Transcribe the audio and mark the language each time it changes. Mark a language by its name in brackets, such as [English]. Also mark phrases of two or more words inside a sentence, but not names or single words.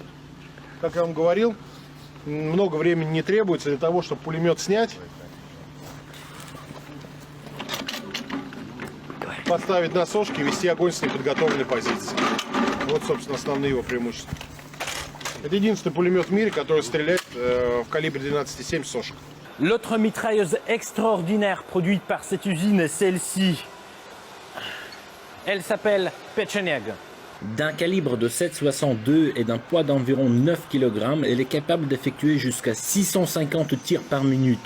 [Russian] Как я вам говорил, много времени не требуется для того, чтобы пулемет снять, поставить на сошки и вести огонь с неподготовленной позиции. Вот, собственно, основные его преимущества. Это единственный пулемет в мире, который стреляет в калибре 12,7 сошек. [French] L'autre mitrailleuse extraordinaire produite par cette usine est celle-ci. Elle s'appelle Pecheneg. D'un calibre de 7,62 et d'un poids d'environ 9 kg, elle est capable d'effectuer jusqu'à 650 tirs par minute.